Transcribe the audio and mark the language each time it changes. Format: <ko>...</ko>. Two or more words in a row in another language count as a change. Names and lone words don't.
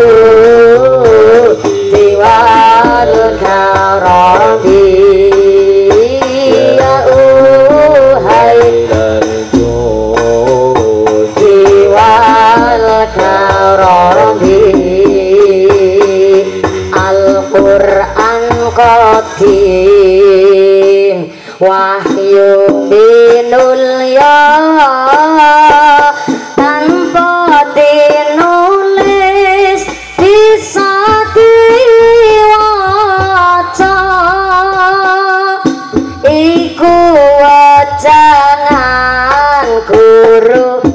<ar>judi wal karami ya uhailal judi wal karami Al-Qur'an qadim</ar> <jv>wahyu binul ya tanpa dinulis bisa diwaca iku wajangan guru</jv>